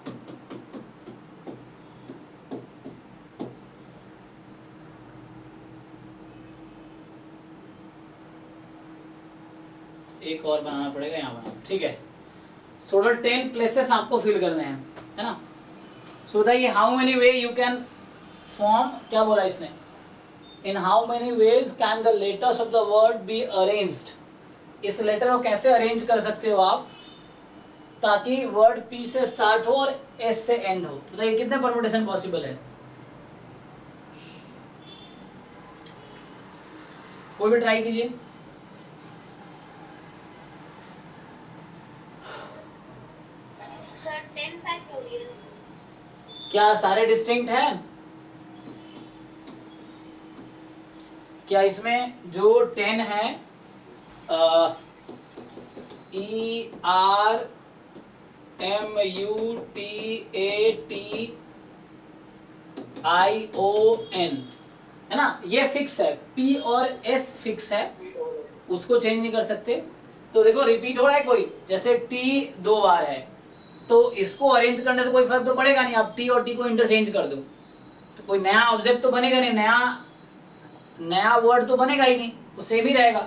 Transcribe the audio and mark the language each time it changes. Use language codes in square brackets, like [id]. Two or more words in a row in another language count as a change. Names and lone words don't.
[hi] एक और बनाना पड़ेगा, यहाँ बनाना, ठीक है। टोटल 10 प्लेसेस आपको फिल करने हैं, है ना। [en] सो बताइए how many way you can form, [hi] क्या बोला इसने, [en] In how many ways can the letters of the word be arranged. [hi] इस लेटर को कैसे अरेंज कर सकते हो आप ताकि वर्ड पी से स्टार्ट हो और एस से एंड हो? बताइए कितने [en] permutation possible [hi] है? कोई भी ट्राई कीजिए। सर 10 फैक्टोरियल। क्या सारे डिस्टिंक्ट हैं? क्या इसमें जो 10 है, [en] E R M U T A T I O N, [hi] है ना, ये फिक्स है। P और S फिक्स है, उसको चेंज नहीं कर सकते। तो देखो रिपीट हो रहा है कोई, जैसे T 2 बार है तो इसको अरेंज करने से कोई फर्क तो पड़ेगा नहीं। आप T और T को इंटरचेंज कर दो तो कोई नया ऑब्जेक्ट तो बनेगा नहीं, नया वर्ड तो बनेगा ही नहीं, वो सेम ही रहेगा।